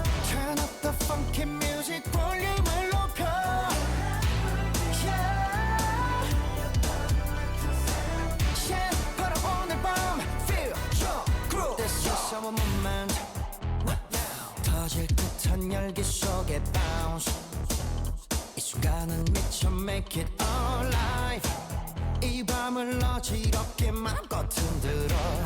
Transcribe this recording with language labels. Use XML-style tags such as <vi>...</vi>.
<en>Turn up the funky music</en> <ko>볼륨을 높여.</ko> <en>Yeah. Yeah.</en> <ko>바로 오늘 밤</ko> <en>feel your groove. This is our moment.</en> <ko>터질 듯한 열기 속에</ko> <en>bounce.</en> <ko>이 순간은 미쳐</ko> <en>make it alive.</en> <ko>이 밤을 어지럽게 맘껏 흔들어.</ko>